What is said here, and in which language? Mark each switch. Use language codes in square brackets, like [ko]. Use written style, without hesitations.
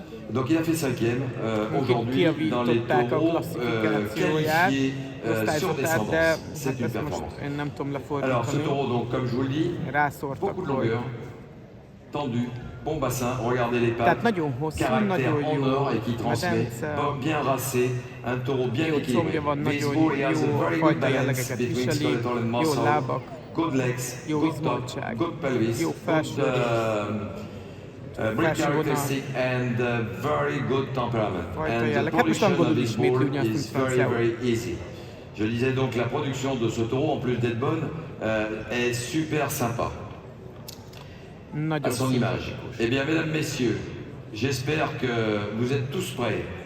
[fr] Donc il a fait 5e aujourd'hui dans les taureaux qualifiés sur descendance. C'est une performance. Alors ce taureau, donc, comme je vous le dis, beaucoup de longueur, tendu, bon bassin, regardez les pattes, caractère en or et qui transmet, bien racé, un taureau bien équilibré. [en] Baseball, he has a very good balance between skeletal and muscle, good legs, good top, good pelvis, good characteristic and very good temperament. And the production of this bull is very, very easy. [fr] Je disais donc la production de ce taureau, en plus d'être bonne, est super sympa. À son image. Eh bien, mesdames, messieurs, j'espère que vous êtes tous prêts.